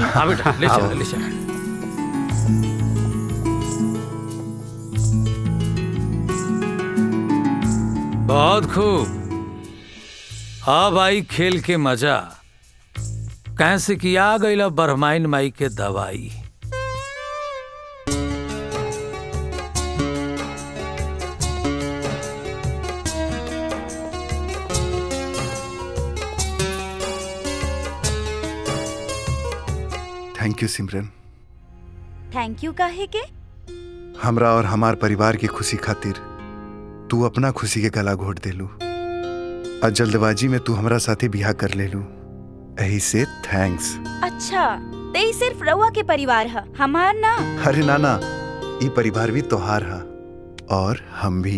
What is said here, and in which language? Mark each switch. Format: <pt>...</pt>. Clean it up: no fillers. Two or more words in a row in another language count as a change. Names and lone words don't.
<bho>हाँ बेटा, ले चल ले चल। बहुत खूब। अब आई खेल के मजा, कैसे कि आ गईला बरमाइन माई के दवाई।</bho> <en>Thank you Simran. thank you</en> <bho>काहे के? हमरा और हमार परिवार की खुशी खातिर तू अपना खुशी के गला घोट देलू, और जल्दबाजी में तू हमरा साथे बियाह कर लेलू, यही से थैंक्स। अच्छा, ते ही सिर्फ रउआ के परिवार है, हमार ना? अरे नाना, ये परिवार भी तोहार है और हम भी।</bho>